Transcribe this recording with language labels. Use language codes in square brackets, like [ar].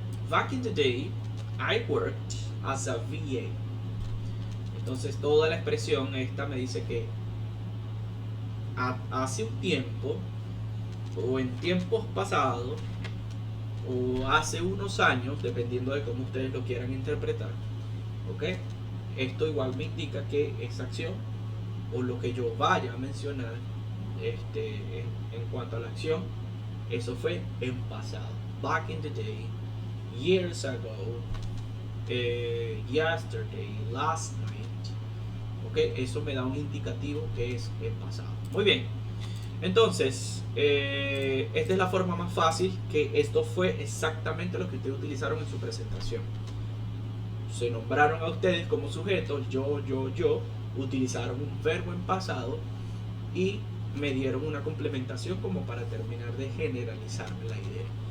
[en] Back in the day I worked as a VA. [es] Entonces toda la expresión esta me dice que hace un tiempo, o en tiempos pasados, o hace unos años, dependiendo de cómo ustedes lo quieran interpretar, ¿ok? Esto igual me indica que esa acción, o lo que yo vaya a mencionar en cuanto a la acción, eso fue en pasado. [en] Back in the day, years ago, yesterday, last night. [es] Okay, eso me da un indicativo que es el pasado. Muy bien, entonces esta es la forma más fácil, que esto fue exactamente lo que ustedes utilizaron en su presentación. Se nombraron a ustedes como sujetos, yo, utilizaron un verbo en pasado y me dieron una complementación como para terminar de generalizarme la idea.